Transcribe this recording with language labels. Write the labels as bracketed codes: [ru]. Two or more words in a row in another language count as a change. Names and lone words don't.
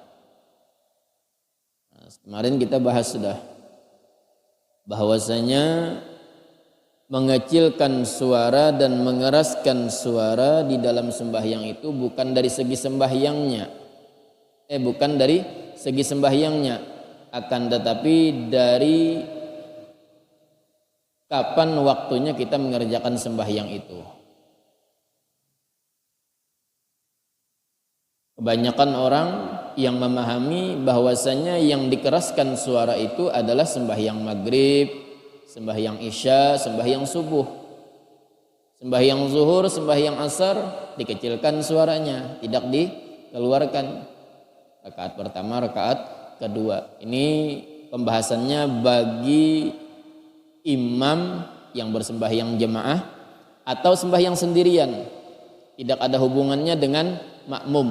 [id] Nah, kemarin kita bahas sudah bahwasanya mengecilkan suara dan mengeraskan suara di dalam sembahyang itu bukan dari segi sembahyangnya, bukan dari segi sembahyangnya, akan tetapi dari kapan waktunya kita mengerjakan sembahyang itu. Kebanyakan orang yang memahami bahwasanya yang dikeraskan suara itu adalah sembahyang maghrib, sembahyang isya, sembahyang subuh. Sembahyang zuhur, sembahyang asar dikecilkan suaranya, tidak dikeluarkan. Rakaat pertama, rakaat kedua. Ini pembahasannya bagi imam yang bersembahyang jemaah atau sembahyang sendirian, tidak ada hubungannya dengan makmum.